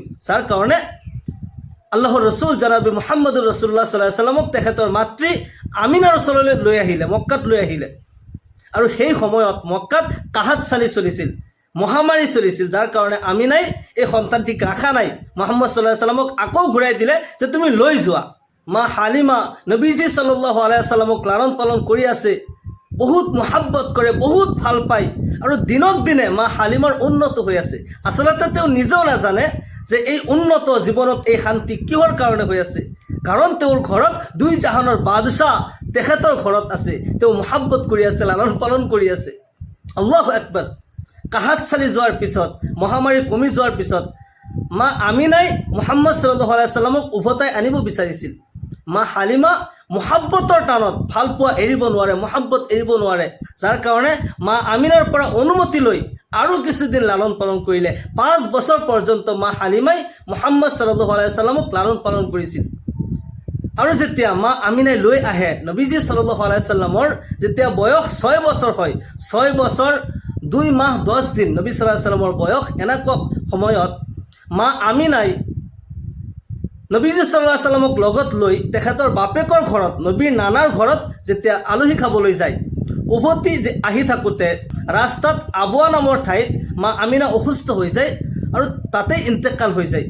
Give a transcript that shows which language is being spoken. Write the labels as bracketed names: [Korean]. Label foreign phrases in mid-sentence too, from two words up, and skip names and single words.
[Assamese] যাৰ কাৰণে আল্লাহৰ ৰছুল জনাবি [Arabic] محمد رسول الله صلى الله عليه وسلم [Assamese] তেখেতৰ মাতৃ আমিনাৰ ওচৰলৈ লৈ আহিলে, মক্কাত লৈ আহিলে। আৰু সেই সময়ত মক্কাত কাহাত চালি চলিছিল, মহামাৰী চলিছিল। যাৰ কাৰণে আমিনাই এই সন্তানটিক ৰাখা নাই। মুহাম্মদ [Arabic] صلى الله عليه وسلم [Assamese] আকৌ ঘূৰাই দিলে যে তুমি লৈ যোৱা। মা হালিমা নবীজী [Arabic] صلى الله عليه وسلم [Assamese] লালন পালন কৰি আছে, বহুত মহাব্বত কৰে, বহুত ভাল পায়। আৰু দিনক দিনে মা হালিমাৰ উন্নত হৈ আছে। আচলতে তেওঁ নিজেও নাজানে যে এই উন্নত জীৱনত এই শান্তি কিহৰ কাৰণে হৈ আছে। কাৰণ তেওঁৰ ঘৰত দুই জাহানৰ বাদশাহ তেখেতৰ ঘৰত আছে। তেওঁ মহাব্বত কৰি আছে, লালন পালন কৰি আছে। [Arabic] الله أكبر. [Assamese] কাহাত চালি যোৱাৰ পিছত, মহামাৰী কমি যোৱাৰ পিছত মা আমিনাই মুহাম্মদ [Arabic] صلى الله عليه وسلم [Assamese] উভতাই আনিব বিচাৰিছিল। মা হালিমা মহাব্বতৰ টানত ভাল পোৱা এৰিব নোৱাৰে, মহাব্বত এৰিব নোৱাৰে। যাৰ কাৰণে মা আমিনাৰ পৰা অনুমতি লৈ আৰু কিছুদিন লালন পালন কৰিলে। 5 বছৰ পৰ্যন্ত মা হালিমাই মুহাম্মদ [Arabic] صلى الله عليه وسلم [Assamese] লালন পালন কৰিছিল। আৰু যেতিয়া মা আমিনাই লৈ আহে, নবীজী [Arabic] صلى الله عليه وسلم [Assamese] যেতিয়া বয়স 6 বছৰ হয়, 6 বছৰ 2 মাহ 10 দিন নবী [Arabic] صلى الله عليه وسلم [Assamese] বয়স, এনেকুৱা সময়ত মা আমিনাই নবীজী [Arabic] صلى الله عليه وسلم [Assamese] লগত লৈ তেখেতৰ বাপেকৰ ঘৰত, নবীৰ নানাৰ ঘৰত যেতিয়া আলহী খাবলৈ যায়, উভতি আহি থাকোঁতে ৰাস্তাত আবুৱা নামৰ ঠাইত মা আমিনা অসুস্থ হৈ যায় আৰু তাতে ইন্তেকাল হৈ যায়।